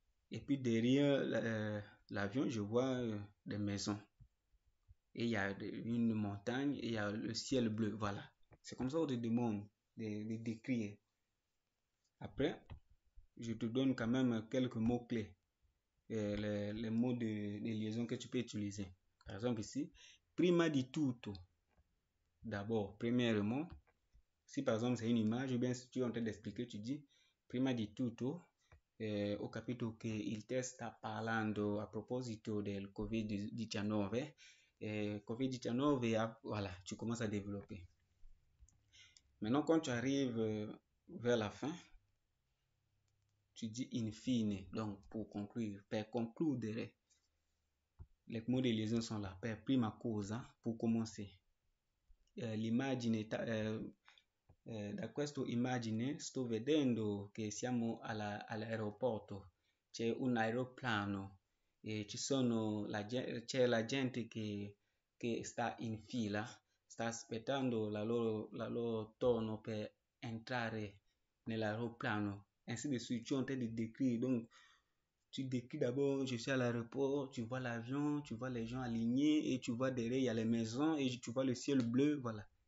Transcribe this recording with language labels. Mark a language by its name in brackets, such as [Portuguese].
[French] Et puis derrière l'avion, je vois des maisons. Et il y a une montagne et il y a le ciel bleu. Voilà. C'est comme ça qu'on te demande de décrire. Après, je te donne quand même quelques mots-clés. Les mots de liaison que tu peux utiliser. Par exemple ici, [Italian] prima di tutto. [French] D'abord, premièrement, si par exemple c'est une image, ou bien si tu es en train d'expliquer, tu dis [Italian] prima di tutto, ho capito che il te sta parlando a proposito del Covid-19. [French] Covid-19, voilà, tu commences à développer. Maintenant, quand tu arrives vers la fin, tu dis infine, donc pour conclure, [Italian] per concludere. [French] Les mots de liaison sont là. [Italian] Per prima cosa, [French] pour commencer. [Italian] L'immagine, da questo immagine sto vedendo che siamo all'aeroporto. C'è un aeroplano e c'è la gente che sta in fila, sta aspettando la loro turno per entrare nell'aeroplano. [French] Ainsi de suite, tu es en train de décrire. Donc, tu décris d'abord, je suis à l'aéroport, tu vois l'avion, tu vois les gens alignés et tu vois derrière, il y a les maisons et tu vois le ciel bleu, voilà.